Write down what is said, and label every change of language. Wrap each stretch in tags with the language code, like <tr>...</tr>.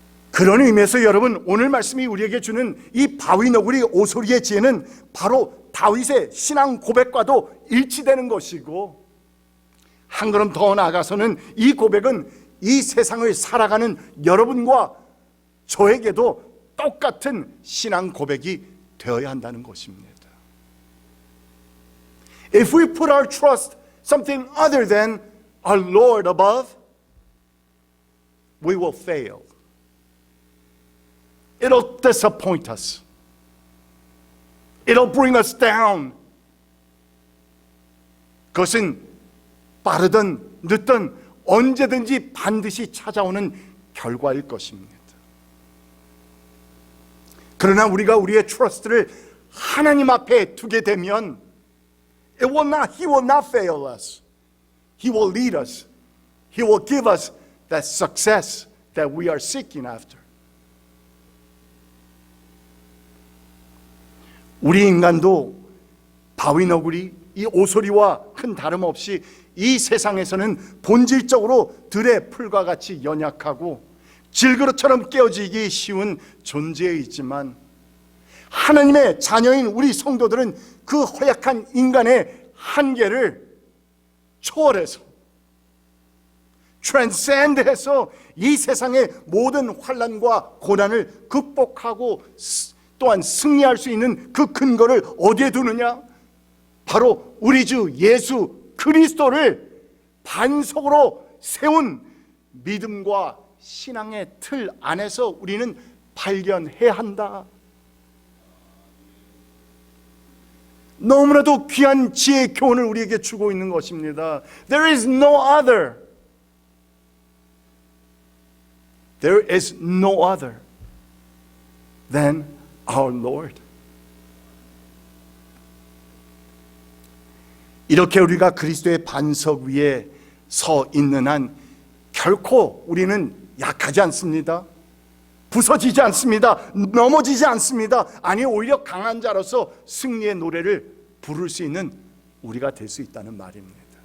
<ko>그런 의미에서 여러분, 오늘 말씀이 우리에게 주는 이 바위 너구리 오소리의 지혜는 바로 다윗의 신앙 고백과도 일치되는 것이고, 한 걸음 더 나아가서는 이 고백은 이 세상을 살아가는 여러분과 저에게도 똑같은 신앙 고백이 되어야 한다는 것입니다.</ko> <en>If we put our trust something other than our Lord above, we will fail. It'll disappoint us. It'll bring us down.</en> <ko>그것은 빠르든 늦든 언제든지 반드시 찾아오는 결과일 것입니다. 그러나 우리가 우리의 트러스트를 하나님 앞에 두게 되면</ko> <en>He will not fail us. He will lead us. He will give us that success that we are seeking after.</en> <ko>우리 인간도 바위 너구리, 이 오소리와 큰 다름없이 이 세상에서는 본질적으로 들의 풀과 같이 연약하고 질그릇처럼 깨어지기 쉬운 존재이지만, 하나님의 자녀인 우리 성도들은 그 허약한 인간의 한계를 초월해서, transcend해서 이 세상의 모든 환난과 고난을 극복하고 또한 승리할 수 있는 그 근거를 어디에 두느냐? 바로 우리 주 예수 그리스도를 반석으로 세운 믿음과 신앙의 틀 안에서 우리는 발견해야 한다. 너무나도 귀한 지혜의 교훈을 우리에게 주고 있는 것입니다.</ko> <en>There is no other. There is no other than our Lord.</en> <ko>이렇게 우리가 그리스도의 반석 위에 서 있는 한 결코 우리는 약하지 않습니다. 부서지지 않습니다. 넘어지지 않습니다. 아니, 오히려 강한 자로서 승리의 노래를 부를 수 있는 우리가 될 수 있다는 말입니다.</ko>